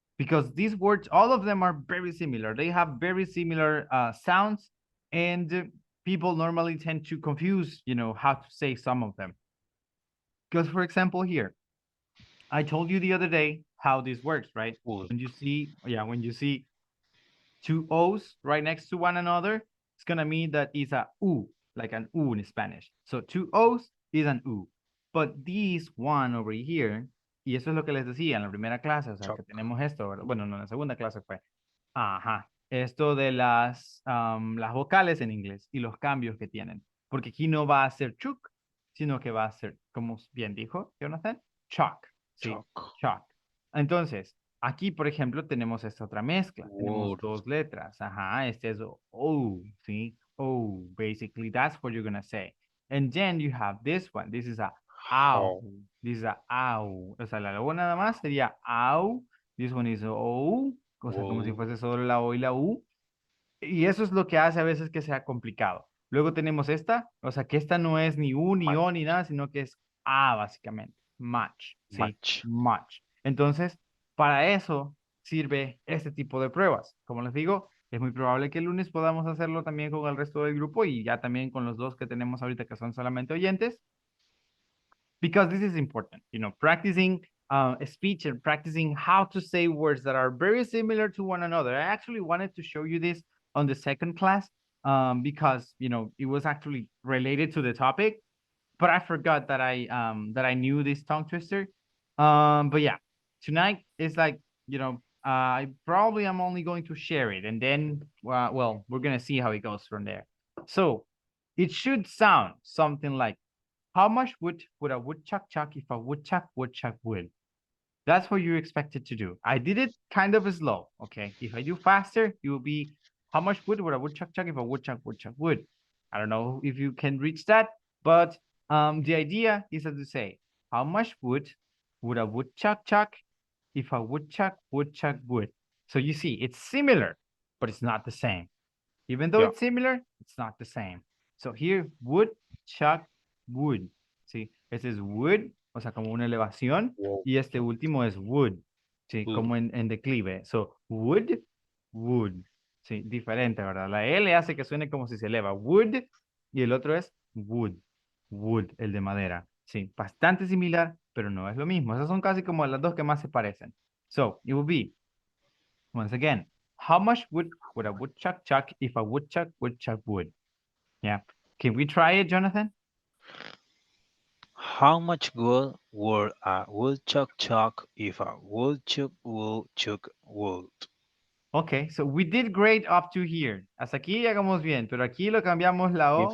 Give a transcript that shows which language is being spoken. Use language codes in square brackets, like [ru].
[en] Because these words, all of them are very similar. They have very similar sounds, and people normally tend to confuse, how to say some of them. Because, for example, here, I told you the other day how this works, right? Would. When you see two O's right next to one another, it's gonna mean that it's a U, like an U in Spanish. So two O's is an U. But this one over here, [es] y eso es lo que les decía en la primera clase, o sea, que tenemos esto, ¿verdad? Bueno, no, en la segunda clase fue, ajá, esto de las vocales en inglés y los cambios que tienen. Porque aquí no va a ser chuk, sino que va a ser, como bien dijo Jonathan, chalk, ¿sí? Chalk. Entonces, aquí, por ejemplo, tenemos esta otra mezcla. Tenemos [en] Word. [es] dos letras. Ajá, este es O, ¿sí? [en] O, basically, that's what you're going to say. And then you have this one. This is a ow. This is a ow. [es] O sea, la O nada más sería ow. [en] This one is O. [es] O sea, como si fuese solo la O y la U. Y eso es lo que hace a veces que sea complicado. Luego tenemos esta, o sea, que esta no es ni U, ni O, ni nada, sino que es A, básicamente. [en] Much, ¿sí? Much. Much. [es] Entonces, para eso sirve este tipo de pruebas. Como les digo, es muy probable que el lunes podamos hacerlo también con el resto del grupo y ya también con los dos que tenemos ahorita que son solamente oyentes. [en] Because this is important, practicing speech and practicing how to say words that are very similar to one another. I actually wanted to show you this on the second class because, it was actually related to the topic, but I forgot that I knew this tongue twister. But yeah, tonight is like, I probably am only going to share it and then, well, we're going to see how it goes from there. So it should sound something like, how much wood would a woodchuck chuck if a woodchuck would? That's what you're expected to do. I did it kind of slow, okay? If I do faster, it will be, how much wood would a woodchuck chuck if a woodchuck would? I don't know if you can reach that, but the idea is to say, how much wood would a woodchuck chuck if a woodchuck would? So you see, it's similar, but it's not the same. Even though it's similar, it's not the same. So here, woodchuck wood. ¿Sí? [es] Este es wood, o sea, como una elevación. Y este último es wood. ¿Sí? Como en declive. [en] So, wood. [es] Sí, diferente, ¿verdad? La L hace que suene como si se eleva. Wood. Y el otro es wood. Wood, el de madera. Sí, bastante similar, pero no es lo mismo. Esas son casi como las dos que más se parecen. [en] So, it will be, once again, how much wood would a woodchuck chuck if a woodchuck would? Yeah. Can we try it, Jonathan? How much wood would a woodchuck chuck if a woodchuck would? Okay, so we did great up to here. [es] Hasta aquí llegamos bien, pero aquí lo cambiamos la O